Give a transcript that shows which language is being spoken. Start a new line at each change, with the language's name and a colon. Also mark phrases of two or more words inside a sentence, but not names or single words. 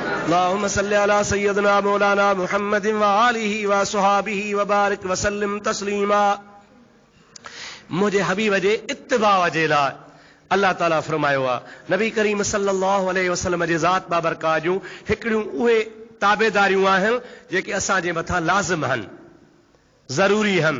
Arabic: اللهم صل على سيدنا مولانا محمد وآله وأصحابه وبارك وسلم تسليما.
Sindhi: मुझे हबीब जे इत्तिबा जे लाइ अल्लाह ताला फरमायो आहे, नबी करीम
Arabic: صلى الله عليه وسلم
Sindhi: जे ज़ात बाबरकात जूं हिकिड़ियूं उहे ताबेदारियूं आहिनि जेके असांजे मथां लाज़िम आहिनि, ज़रूरी आहिनि।